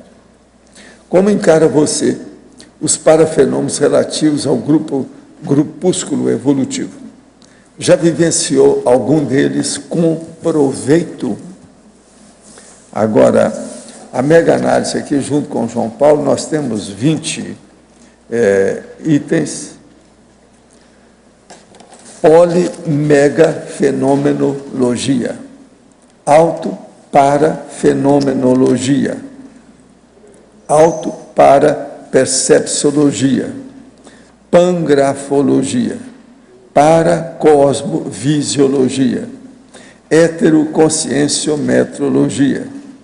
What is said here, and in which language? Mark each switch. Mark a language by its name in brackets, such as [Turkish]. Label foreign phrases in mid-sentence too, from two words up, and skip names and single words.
[Portuguese] Como encara você os parafenômenos relativos ao grupúsculo evolutivo? Já vivenciou algum deles com proveito? Agora, a mega análise aqui, junto com o João Paulo, nós temos 20 itens. Polimegafenomenologia, auto-parafenomenologia, auto-parapercepciologia, pangrafologia, paracosmovisiologia, heteroconscienciometrologia,